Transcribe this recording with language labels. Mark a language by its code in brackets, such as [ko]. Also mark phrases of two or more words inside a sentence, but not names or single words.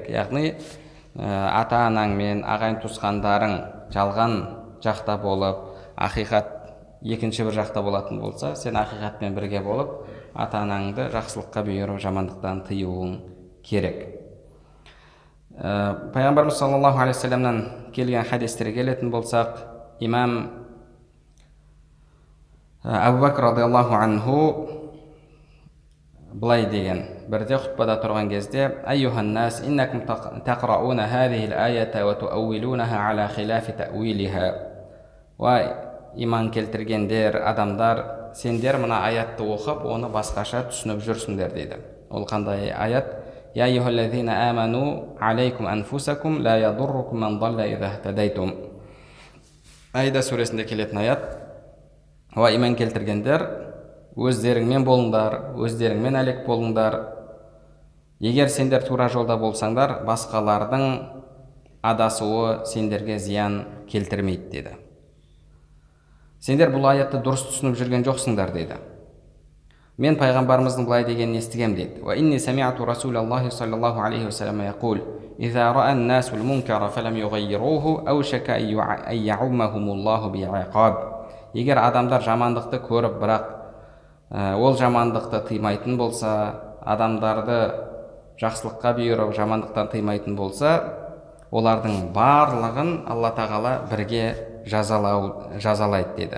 [kk] Яғни ата-анаң мен ағайын туысқандарың жалған жақта болып, ақиқат екінші бір жақта болатын болса, сен ақиқатпен бірге болып, ата-анаңды жақсылыққа бұйырып, жамандықтан тыюың керек. Пайғамбарымыз [ar] صلى الله عليه وسلم [kk] келген хадистерге келетін болсақ, имам Абу Бакр [ar] رضي الله عنه [kk] былай деген, бірде хутбада тұрған кезде: [ar] «أيها الناس إنكم تقرؤون هذه الآية وتأولونها على خلاف تأويلها». [kk] Ва иман келтіргендер, адамдар, сендер мына аятты оқып, оны басқаша түсініп жүрсіңдер дейді. Ол қандай аят? [ar] «يا أيها الذين آمنوا عليكم أنفسكم لا يضركم من ضل إذا اهتديتم». [kk] Айда сүресінде келетін аят. Ва иман келтіргендер, өздеріңмен болыңдар, өздеріңмен әлек болыңдар. Егер сендер тура жолда болсаңдар, басқалардың адасуы сендерге зиян келтірмейді деді. Сендер бұл аятты дұрыс түсініп жүрген жоқсыңдар деді. Мен пайғамбарымыздың былай дегенін естігем дейді. [ar] وإني سمعت رسول الله صلى الله عليه وسلم يقول إذا رأى الناس المنكر فلم يغيروه أوشك أن يعمهم الله بعقاب». [kk] Егер адамдар жамандықты көріп, бірақ ол жамандықты тыймайтын болса, адамдарды жақсылыққа бұйырып, жамандықтан тыймайтын болса, олардың барлығын Алла тағала бірге жазалайды деді.